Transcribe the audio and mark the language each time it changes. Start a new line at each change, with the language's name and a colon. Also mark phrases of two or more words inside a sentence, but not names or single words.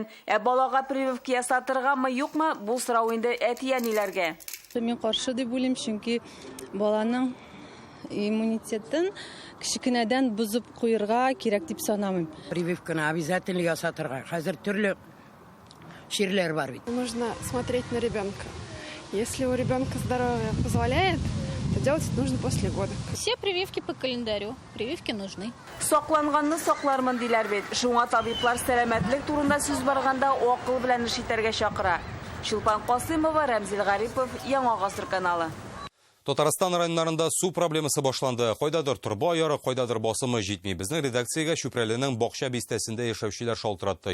Tatar: Ә балага прививка ясатыргамы, юкмы? Бу сорау инде әти-әниләргә. Мин каршы дип уйлыйм, чөнки баланың иммунитетын кичекенәдән бузып куярга кирәк дип санамыйм. Прививканы обязательно ясатырга. Хәзер төрле чирләр бар бит.
Russian: Нужно смотреть на ребенка. Если у ребенка здоровье позволяет, то делать это нужно после года. Все прививки по календарю. Прививки нужны.
Tatar: Сакланганны саклармын диләр бит. Шуңа табиблар сәламәтлек турында сүз барганда акыл белән эш итәргә чакыра. Чулпан Касыймова, Рамзил Гарипов, Яңа гасыр каналы. Татарстан районнарында су проблемасы башланды. Кайдадыр турба яры, кайдадыр басымы җитми. Безнең редакциягә Чүпрәленең бакча бистәсендә яшәүчеләр шалтыратты.